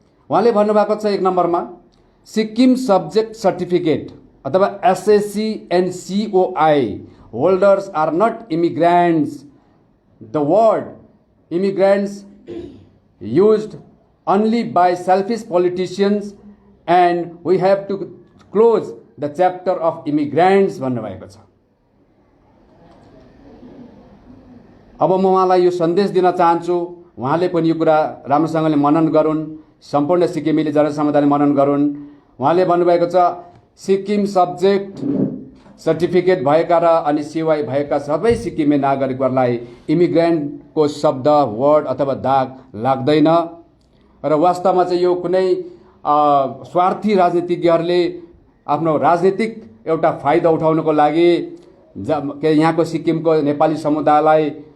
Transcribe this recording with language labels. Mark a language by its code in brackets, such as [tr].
[ne] उहाँले भन्नुभएको छ 1 नम्बरमा सिक्किम सब्जेक्ट सर्टिफिकेट अथवा [en] SSC and COI holders are not immigrants. The word immigrants used only by selfish politicians and we have to close the chapter of immigrants [ne] भन्नुभएको छ। अब म उहाँलाई यो सन्देश दिन चाहन्छु, उहाँले पनि यो कुरा राम्रोसँगले मनन गरून्, सम्पूर्ण सिक्किमेली जनसमुदायले मनन गरून्। उहाँले भन्नुभएको छ सिक्किम सब्जेक्ट सर्टिफिकेट भएका र अनि COI भएका सबै सिक्किमे नागरिकहरूलाई इमिग्रेन्टको शब्द, वर्ड अथवा दाग लाग्दैन र वास्तवमा चाहिँ यो कुनै स्वार्थी राजनीतिज्ञहरूले आफ्नो राजनीतिक एउटा फाइदा उठाउनको लागि यहाँको सिक्किमको नेपाली समुदायलाई